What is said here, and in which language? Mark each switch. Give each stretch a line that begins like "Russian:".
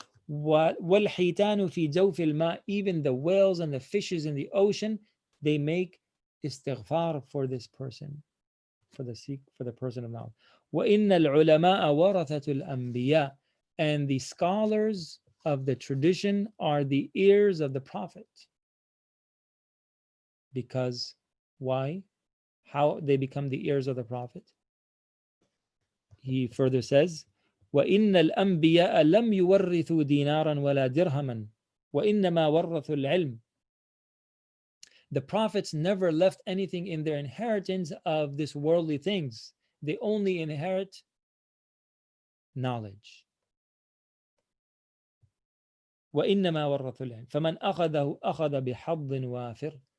Arabic: وَالْحِيتَانُ فِي جَوْفِ الْمَاءِ,
English: even the whales and the fishes in the ocean, they make istighfar for this person, for the person of knowledge.
Arabic: وَإِنَّ الْعُلَمَاءَ وَرَثَةُ الْأَنْبِيَاءِ,
English: and the scholars of the tradition are the ears of the Prophet. Because why? How they become the ears of the Prophet? He further says,
Arabic: وَإِنَّ الْأَنْبِيَاءَ لَمْ يُوَرِّثُوا دِينَارًا وَلَا دِرْهَمًا وَإِنَّمَا وَرَّثُوا الْعِلْمَ.
English: The prophets never left anything in their inheritance of this worldly things. They only inherit knowledge.
Arabic: وَإِنَّمَا وَرَّثُوا الْعِلْمَ فَمَنْ أَخَذَهُ أَخَذَ بِحَظٍ وَافِرٍ.